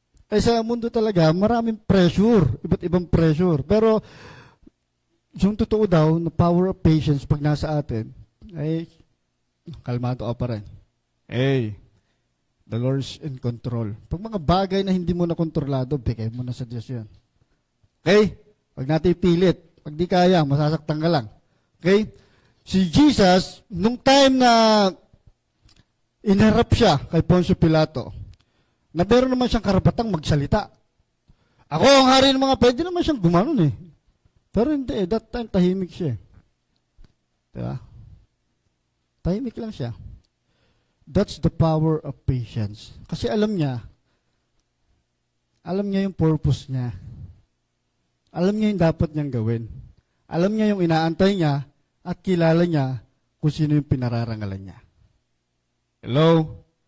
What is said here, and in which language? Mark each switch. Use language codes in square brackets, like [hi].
[tl] Eh sa mundo talaga, maraming pressure. Iba't ibang pressure. Pero yung totoo daw, na [en] power of patience [tl] pag nasa atin, ay kalmado ka pa rin. [en] Hey, the Lord's in control. [tl] Pag mga bagay na hindi mo na kontrolado, bigay mo na sa Diyos yun. Okay? Pag natin ipilit, pag di kaya, masasaktan ka lang. Okay? Si Jesus, nung time na inharap siya kay Poncio Pilato, na meron naman siyang karapatang magsalita. Ako ang hari ng mga, pwede naman siyang gumanon eh. Pero hindi eh, [en] that time [tl] tahimik siya. Diba? Tahimik lang siya. [en] That's the power of patience. [tl] Kasi alam niya yung purpose niya. Alam niya yung dapat niyang gawin. Alam niya yung inaantay niya at kilala niya kung sino yung pinararangalan niya. Hello?